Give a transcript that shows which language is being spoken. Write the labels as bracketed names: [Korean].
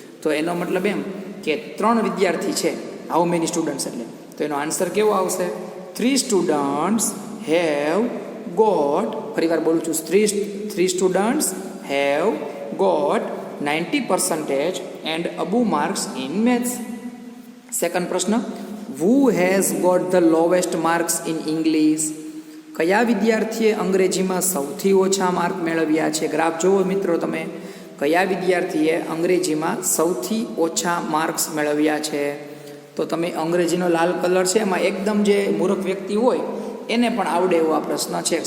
[Gujarati] તો એનો મતલબ એમ કે 3 વિદ્યાર્થી છે. [English] how many students [Gujarati] એટલે, તો એનો આન્સર કેવો આવશે? [English] 3 students have got, [Gujarati] ફરીવાર બોલું છું, [English] 3 students have got 90% and above marks in maths. [Gujarati] Second પ્રશ્ન, [English] who has got the lowest marks in English. [Gujarati] કયા વિદ્યાર્થીએ અંગ્રેજીમાં સૌથી ઓછા માર્ક મેળવ્યા છે? ગ્રાફ જુઓ મિત્રો તમે, કયા વિદ્યાર્થીએ અંગ્રેજીમાં સૌથી ઓછા માર્ક્સ મેળવ્યા છે? તો તમે અંગ્રેજીનો લાલ કલર છે એમાં એકદમ જે મૂર્ખ વ્યક્તિ હોય એને પણ આવડે એવો આ પ્રશ્ન છે.